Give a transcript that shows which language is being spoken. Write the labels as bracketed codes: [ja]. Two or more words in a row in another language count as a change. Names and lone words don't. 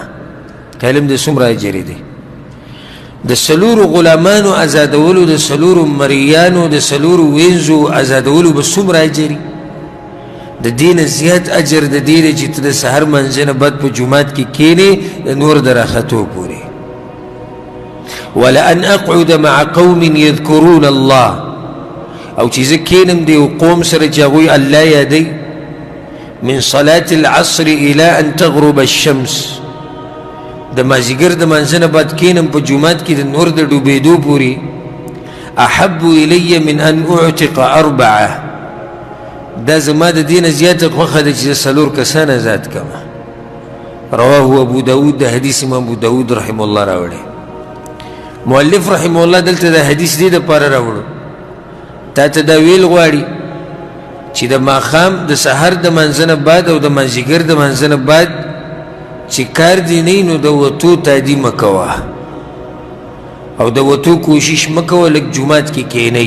[ps] علم د څومره اجر دی؟ د 4 غلامانو آزادولو، د 4 مریانو، د 4 وینځو آزادولو به څومره اجر؟ د دې نه زیات اجر د دې دی چې ته د سحر منځه نه بعد په جومات کې کښېنې د نور د راختو پورې. [ar] ولأن أقعد مع قوم يذكرون الله، [ps] او چې زه کښېنم د یو قوم سره چې هغوی الله یادوي، [ar] من صلاة العصر إلى أن تغرب الشمس، [ps] د مازدیګر د منځه نه بعد کښېنم په جومات کې د نور د ډوبېدو پورې، [ar] احب الی من ان اعتق 4، [ps] دا زما د دې نه زیاته خوښه ده چې زه 4 کسان آزاد کړمه. رواه ابو داود، د حدیث امام ابو داود [ar] رحمه الله [ps] راوړی. مؤلف [ar] رحمه الله [ps] دلته د حدیث دې دپاره راوړو تا ته دا ویل غواړي چې د ماښام د سحر د منځه نه بعد او د مازدیګر د منځه نه بعد چې کار دې نه وي، نو د وتو تادي مه کوه او د وتو کوشش مه کوه، لږ جومات کې کښېنئ.